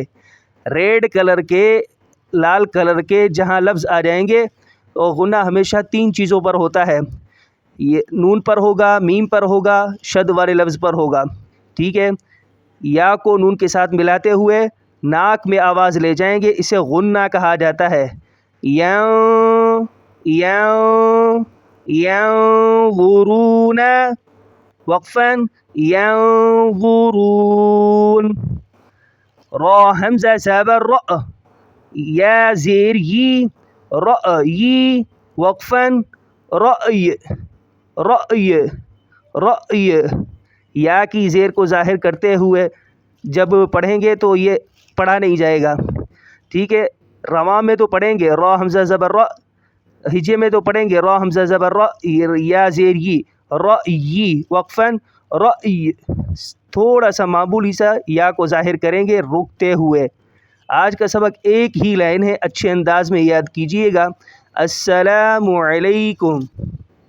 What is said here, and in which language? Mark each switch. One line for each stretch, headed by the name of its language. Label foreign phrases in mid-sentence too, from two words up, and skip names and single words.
English: red colour
Urdu: کے، لال کلر کے جہاں لفظ آ جائیں گے تو غنہ ہمیشہ 3 چیزوں پر ہوتا ہے، یہ نون پر ہوگا، میم پر ہوگا، شد والے لفظ پر ہوگا، ٹھیک ہے۔ یا کو نون کے ساتھ ملاتے ہوئے ناک میں آواز لے جائیں گے، اسے غنہ کہا جاتا ہے۔
Arabic: ین، ین، ینغرون، وقفاً ینغرون۔
Urdu: را حمزہ زبر را، یا زیر یی، رأی، وقفاً رأی، رأی، رأی۔ یا کی زیر کو ظاہر کرتے ہوئے جب پڑھیں گے تو یہ پڑھا نہیں جائے گا، ٹھیک ہے۔ رواں میں تو پڑھیں گے را حمزہ زبر را، ہجے میں تو پڑھیں گے را حمزہ زبر را، یا زیر ی، رأی، وقفاً رأی۔ تھوڑا سا معمولی سا یا کو ظاہر کریں گے رکتے ہوئے۔ آج کا سبق ایک ہی لائن ہے، اچھے انداز میں یاد کیجیے گا۔
Arabic: السلام علیکم۔